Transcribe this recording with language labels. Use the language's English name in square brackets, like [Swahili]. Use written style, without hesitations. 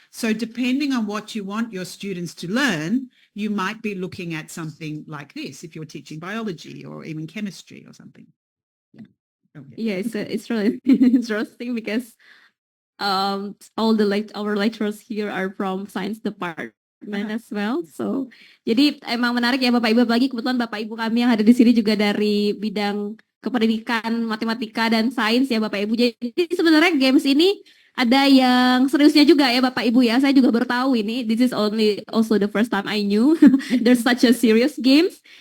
[English] So depending on what you want your students to learn, you might be looking at something like this if you're teaching biology or even chemistry or something. Yeah, okay. Yeah, it's really interesting because all our lecturers here are from science department as well. [Indonesian] So jadi emang menarik ya Bapak Ibu, apalagi kebetulan Bapak Ibu kami yang ada di sini juga dari bidang kependidikan, matematika dan sains ya Bapak Ibu. Jadi sebenarnya games ini ada yang seriusnya juga ya Bapak Ibu ya. Saya juga baru tahu ini. [English] This is also the first time I knew there's such a serious games.